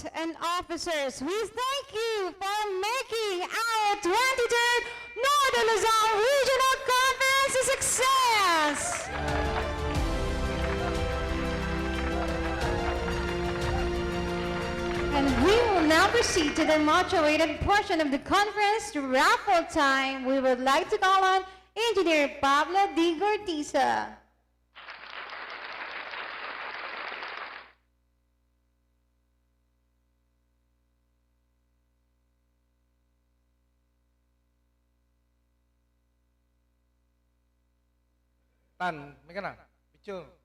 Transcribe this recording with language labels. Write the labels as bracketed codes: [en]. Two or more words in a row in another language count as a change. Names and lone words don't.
[en] and officers, we thank you for making our 23rd Northern Luzon Regional Conference a success. And we will now proceed to the much awaited portion of the conference, to raffle time. We would like to call on Engineer Pablo D. Gortiza. [tl] Tan, may ka na? Picture.